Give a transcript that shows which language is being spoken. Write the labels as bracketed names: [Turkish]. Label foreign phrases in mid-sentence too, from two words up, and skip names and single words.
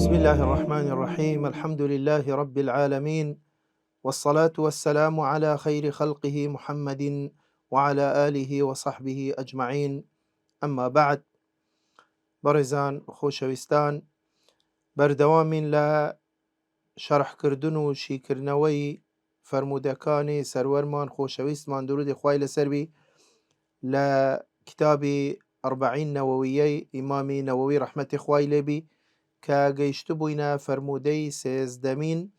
[Arabic] الله الرحمن الرحيم. الحمد لله رب العالمين، والصلاة والسلام على خير خلقه محمد وعلى آله وصحبه أجمعين. أما بعد، [Central Kurdish] برزان خوشوستان، بەردەوامین لە شەرحکردن و شیکردنەوەی فرموودەکانی سەروەرمان خۆشەویستمان درودی خوای لەسەروی لە کتابی ئەربعین نەوەویەی ئیمامی نەوەوی ڕەحمەتی خوای لێبی کە گەیشت بووینە فرموودەی سێزدەمین.